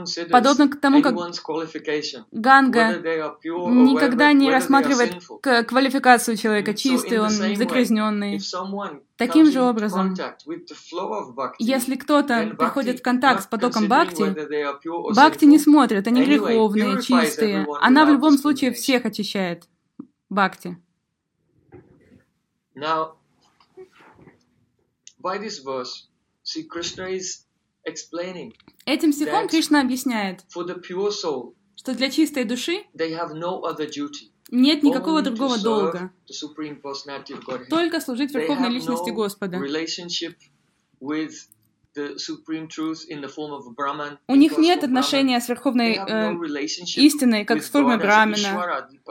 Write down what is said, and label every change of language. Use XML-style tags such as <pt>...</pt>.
<ru>Подобно к тому, как ганга никогда не рассматривает квалификацию человека, чистый он, загрязненный. Таким же образом, если кто-то приходит в контакт с потоком бхакти, бхакти не смотрит, они греховные, чистые. Она в любом случае всех очищает, бхакти.</ru> <en>Now, by this verse, see, Krishna is explaining.</en> <ru>Этим стихом Кришна объясняет,</ru> <en>for the pure soul,</en> <ru>что для чистой души</ru> <en>they have no other duty,</en> <ru>нет никакого другого долга,</ru> <en>the Supreme Personality of Godhead.</en> <ru>Только служить Верховной Личности Господа.</ru> <en>Relationship with the Supreme Truth in the form of a Brahman.</en> <ru>У них нет отношения с Верховной истиной, как с формой Брахмана.</ru>